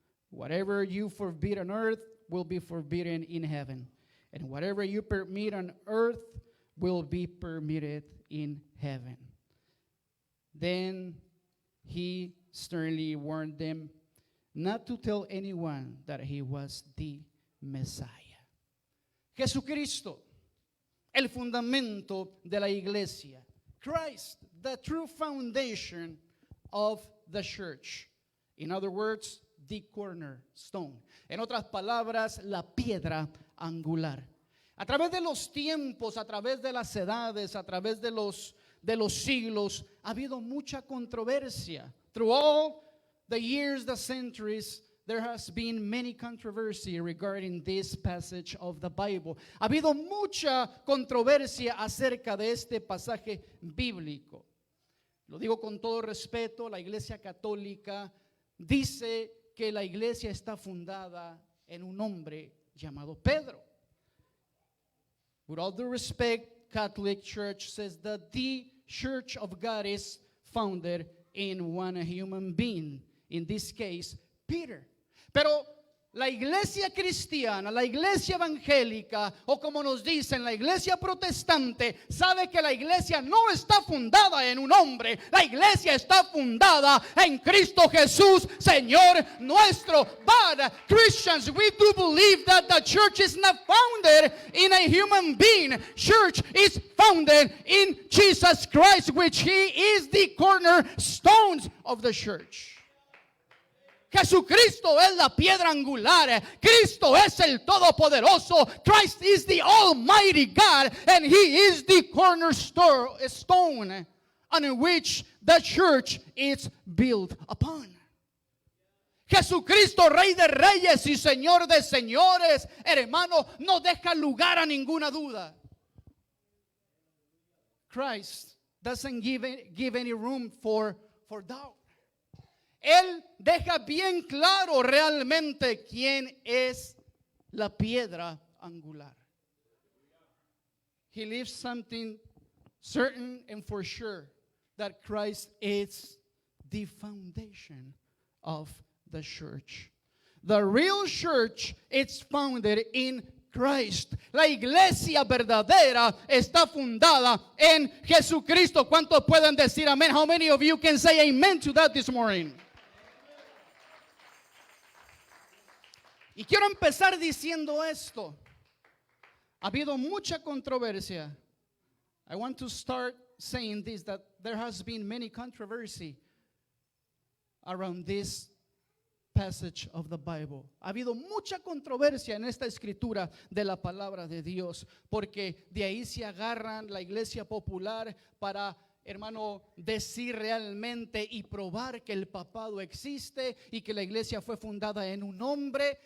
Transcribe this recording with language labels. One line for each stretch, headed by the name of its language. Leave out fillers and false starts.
English: Whatever you forbid on earth will be forbidden in heaven, and whatever you permit on earth will be permitted in heaven. Then he sternly warned them not to tell anyone that he was the Messiah.
Spanish: Jesucristo, el fundamento de la iglesia.
English: Christ, the true foundation of the church. In other words, the cornerstone.
Spanish: En otras palabras, la piedra angular. A través de los tiempos, a través de las edades, a través de los siglos, ha habido mucha controversia.
English: Through all the years, the centuries, there has been many controversy regarding this passage of the Bible.
Spanish: Ha habido mucha controversia acerca de este pasaje bíblico. Lo digo con todo respeto, la Iglesia Católica dice que la iglesia está fundada en un hombre llamado Pedro.
English: With all due respect, Catholic Church says that the Church of God is founded in one human being, in this case, Peter. Pero
Spanish: La iglesia cristiana, la iglesia evangélica, o como nos dicen, la iglesia protestante, sabe que la iglesia no está fundada en un hombre. La iglesia está fundada en Cristo Jesús, Señor nuestro.
English: But Christians, we do believe that the church is not founded in a human being. Church is founded in Jesus Christ, which He is the cornerstone of the church.
Spanish: Jesucristo es la piedra angular. Cristo es el todopoderoso.
English: Christ is the almighty God, and He is the cornerstone on which the church is built upon.
Spanish: Jesucristo, Rey de Reyes y Señor de Señores, hermano, no deja lugar a ninguna duda.
English: Christ doesn't give any room for doubt.
Spanish: Él deja bien claro realmente quién es la piedra angular.
English: He leaves something certain and for sure, that Christ is the foundation of the church. The real church is founded in Christ.
Spanish: La iglesia verdadera está fundada en Jesucristo. ¿Cuántos pueden decir amén?
English: How many of you can say amen to that this morning?
Spanish: Y quiero empezar diciendo esto. Ha habido mucha controversia.
English: I want to start saying this, that there has been many controversy around this passage of the Bible.
Spanish: Ha habido mucha controversia en esta escritura de la palabra de Dios, porque de ahí se agarran la iglesia popular para, hermano, decir realmente y probar que el papado existe y que la iglesia fue fundada en un hombre.